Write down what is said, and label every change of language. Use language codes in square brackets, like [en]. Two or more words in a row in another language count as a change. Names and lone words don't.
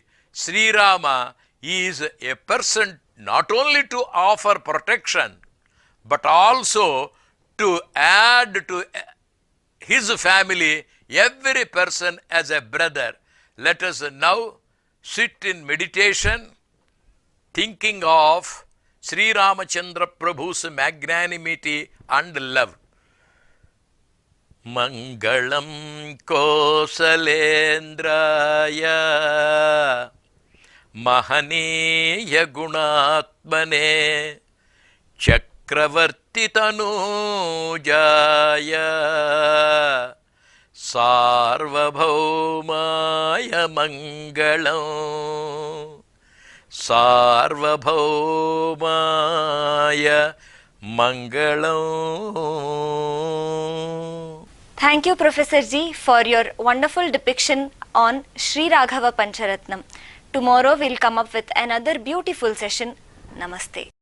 [en] Sri Rama is a person not only to offer protection, but also to add to his family every person as a brother. Let us now sit in meditation, thinking of Sri Ramachandra Prabhu's magnanimity and love. [sa] Mangalam Kosalendraya Mahaniya Gunatmane Chakravarti Tanujaya Sarvabhaumaya Mangalam Sarvabhaumaya Mangalam. [en] Thank you, Professor Ji, for your wonderful depiction on Sri Raghava Pancharatnam. Tomorrow we'll come up with another beautiful session. Namaste.